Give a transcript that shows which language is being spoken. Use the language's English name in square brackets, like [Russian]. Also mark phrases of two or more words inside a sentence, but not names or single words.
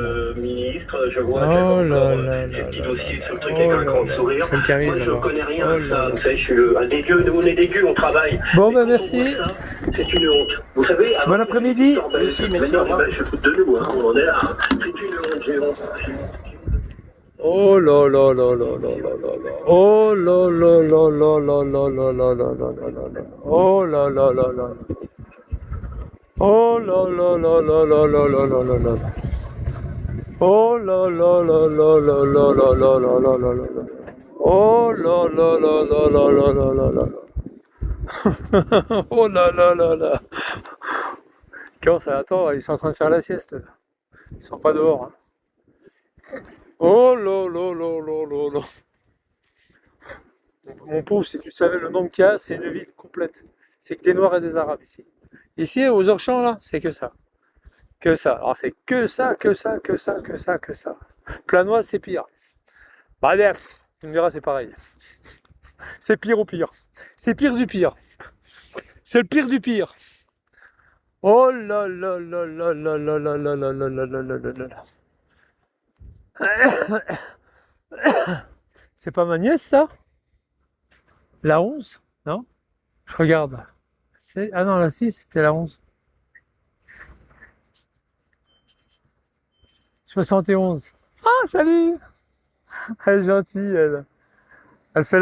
[French] ministre, je vois Oh qu'elle a encore là là des là petits là dossiers sur le truc là. avec Oh un là grand là. sourire. Celle qui arrive Moi je là-bas. connais rien Oh à là ça, là. vous savez, je suis un dégueu, nous on est dégueu, on travaille. Bon, Mais ben, quand on merci. voit ça, c'est une honte. Vous savez, avant, Bon après-midi. mais non, je fous de nous, on en est là. C'est une honte, j'ai honte. Oh là là là là là là là là. Oh là là là là là là là là là là là là là. Oh là là là là. Oh là là là là là là là là là là. Oh là là là là là là là là là là là là. Oh là là là là là là là là là. Oh là là là là. Quand ça attend, ils sont en train de faire la sieste. Là. Ils sont pas dehors. Hein. Oh là là là là là là. Mon pauvre, si tu savais le nombre qu'il y a, c'est une ville complète. C'est que des Noirs et des Arabes ici. Ici, aux Orchamps, là, c'est que ça. Que ça. Alors c'est que ça, que ça, que ça, que ça, que ça. Planoise, c'est pire. Bah, tu me diras, c'est pareil. C'est pire au pire. C'est pire du pire. C'est le pire du pire. Oh là là là là là là là là là là là là là là là. C'est pas ma nièce, ça? La 11? Non? Je regarde. Ah non, la 6, c'était la 11. 71. Ah, salut! Elle est gentille, elle.